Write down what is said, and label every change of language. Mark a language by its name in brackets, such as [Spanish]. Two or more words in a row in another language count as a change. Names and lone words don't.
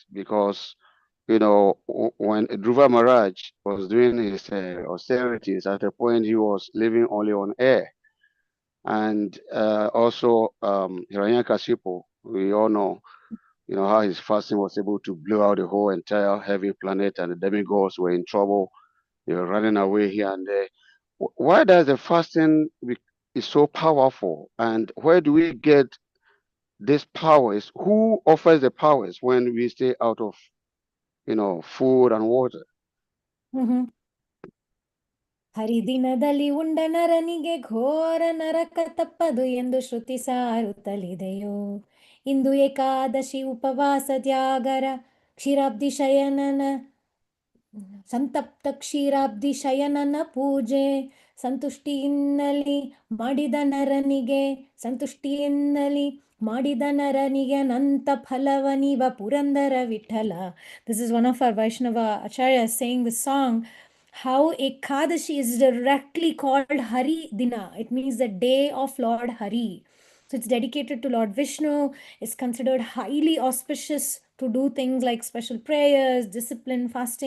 [English] Because when Dhruva Maharaj was doing his austerities, at a point he was living only on air, and also Hiranyakashipu, we all know, how his fasting was able to blow out the whole entire heavy planet, and the demigods were in trouble. They were running away here and there. Why does the fasting is so powerful, and where do we get these powers? Who offers the powers when we stay out of food and water? Mm-hmm. [Kannada] ಹರಿದಿನದಲ್ಲಿ ಉಂಡ ನರನಿಗೆ ಘೋರ ನರಕ ತಪ್ಪದು ಎಂದು ಶ್ರುತಿ ಸಾರುತ್ತಲಿದೆಯೋ. ಇಂದು ಏಕಾದಶಿ ಉಪವಾಸ ತ್ಯಾಗರ ಕ್ಷೀರಾಬ್ದಿ ಶಯನನ ಸಂತಪ್ತ ಕ್ಷೀರಾಬ್ದಿ ಶಯನನ ಪೂಜೆ ಸಂತುಷ್ಟಿಯಿಂದಲಿ ಮಾಡಿದ ನರನಿಗೆ ಸಂತುಷ್ಟಿಯಿಂದಲಿ ಮಾಡಿದ ನರನಿಗೆ ಅನಂತ ಫಲವನಿವ ಪುರಂದರ ವಿಠಲ. [English] This is one of our Vaishnava acharyas saying the song, how Ekadashi is directly called Hari Dina. It means the day of Lord Hari. So it's dedicated to Lord Vishnu. It's considered highly auspicious to do things like special prayers, discipline, fasting.